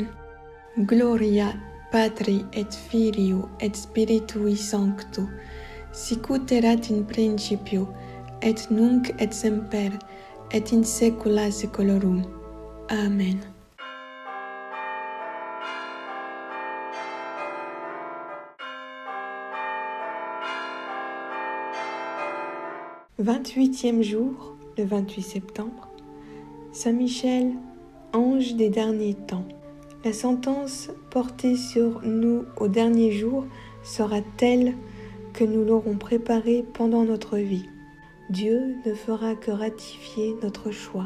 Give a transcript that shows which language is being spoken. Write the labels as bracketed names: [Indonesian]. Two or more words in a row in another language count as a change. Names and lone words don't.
[Latin] Gloria Patri et Filio et Spiritui Sancto, sicut erat in principio, et nunc et semper, et in saecula saeculorum. Amen. [French] « 28e jour, le 28 septembre, Saint Michel, ange des derniers temps. La sentence portée sur nous au dernier jour sera telle que nous l'aurons préparée pendant notre vie. Dieu ne fera que ratifier notre choix.